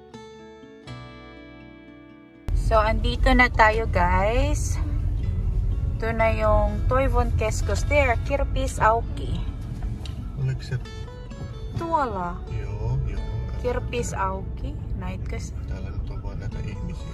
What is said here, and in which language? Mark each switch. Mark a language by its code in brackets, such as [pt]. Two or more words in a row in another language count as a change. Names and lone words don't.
[tl] So, andito na tayo guys. Ito na yung Toivon Keskos. There, Kirpis Aoki. [fi] Oliko se? Tuolla. Joo. Kirpis Aoki. Näitkö? Täällä nyt on vaan näitä ihmisiä.